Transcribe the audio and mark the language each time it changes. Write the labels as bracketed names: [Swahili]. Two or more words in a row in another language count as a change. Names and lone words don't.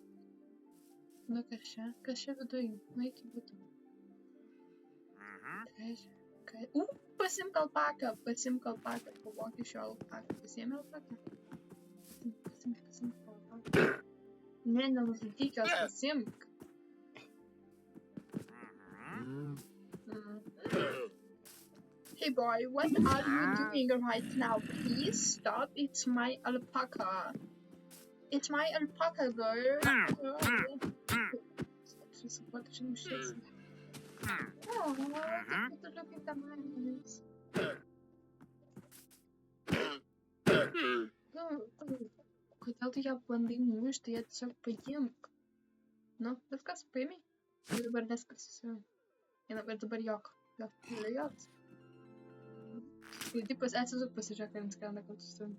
[Lithuanian] Nu, kas čia viduj? Nu, iki būtų. Pasimk alpaką. Pavok iš jo alpaką. Pasiėmė alpaką? Pasimk alpaką. Ne, nenužudyk jos, pasimk. [English] Hey boy, what are you doing right now? Please stop. It's my alpaca. It's my alpaca, girl. What is this? Oh, look at the eyes. [Lithuanian] Kodėl tu ją bandai mušti, ją tiesiog paimk. Nu, viskas, paimiai. Ir dabar viskas susivai. Ir dabar jok. Tai taip atsisuk pasižiūrėk, ar skrenda kartu su savim.